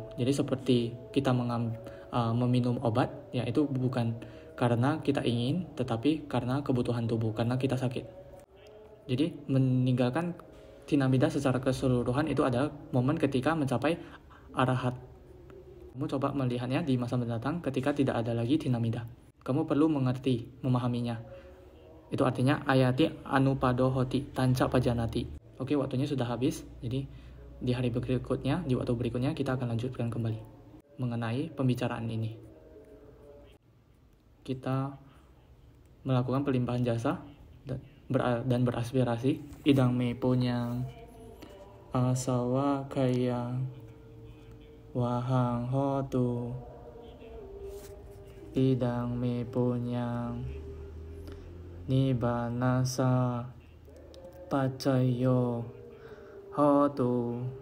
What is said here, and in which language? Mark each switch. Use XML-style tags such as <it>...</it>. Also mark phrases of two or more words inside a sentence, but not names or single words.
<id>Jadi seperti kita meminum obat, ya itu bukan karena kita ingin, tetapi karena kebutuhan tubuh, karena kita sakit. Jadi meninggalkan tinamida secara keseluruhan itu adalah momen ketika mencapai arahat. Kamu coba melihatnya di masa mendatang ketika tidak ada lagi tinamida. Kamu perlu mengerti, memahaminya. Itu artinya</id> <pi>ayati anupadohoti, tanca pajanati.</pi> <id>Oke, waktunya sudah habis. Jadi di hari berikutnya, di waktu berikutnya kita akan lanjutkan kembali mengenai pembicaraan ini. Kita melakukan pelimpahan jasa dan beraspirasi.</id> <pi>Idang me punya asawa kaya wahang hotu. Idang me punya nibanasa pacayo hotu.</pi>